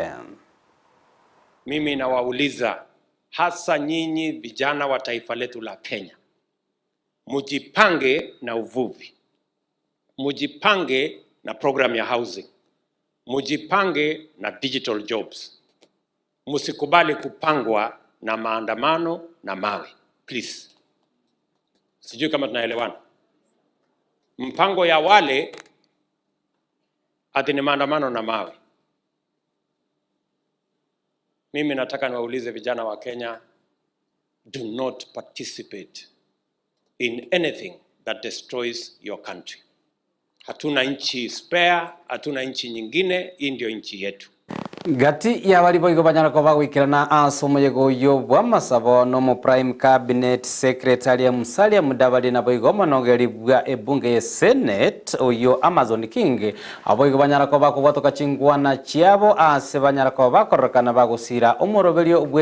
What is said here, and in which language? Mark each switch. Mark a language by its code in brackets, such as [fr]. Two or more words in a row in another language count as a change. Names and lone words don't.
[sw] Mimi nawauliza hasa nyinyi vijana wa taifa letu la Kenya, mujipange na uvuvi, mujipange na program ya housing, mujipange na [en] digital jobs. [sw] Musikubali kupangwa na maandamano na mawe, please. Sijui kama tunaelewana. Mpango ya wale ati ni maandamano na mawe. Mimi nataka niwaulize vijana wa Kenya, [en] do not participate in anything that destroys your country. [sw] Hatuna nchi spare, hatuna nchi nyingine, hii ndio nchi yetu. [guz] Gati ya wali boigo banyara koba wikirana asomoyego yo bwa masabo no mu [en] prime cabinet secretary [guz] Musalia Mudavadi na boigo monogeri bwa ebunge ye senate oyo Amazon King aboigo banyara koba kubatoka chingwana chiabo ase banyara koba korokana bagusira omoroberio bwe